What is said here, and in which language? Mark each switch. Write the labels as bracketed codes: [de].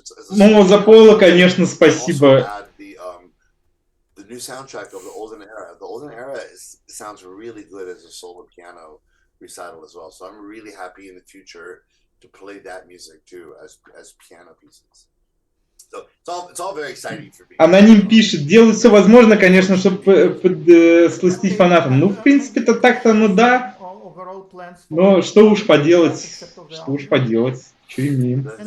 [ru] Ну, за Пола, конечно, спасибо. [en] The new soundtrack of the Olden Era. The Olden Era sounds really good as a solo piano recital as well. So I'm really happy in the future to play that music too as piano pieces. So it's all very exciting for me. [ru] Аноним пишет, делают все возможное, конечно, чтобы сластить фанатам. Ну, в принципе-то так-то, ну да. Но что уж поделать, что имеем.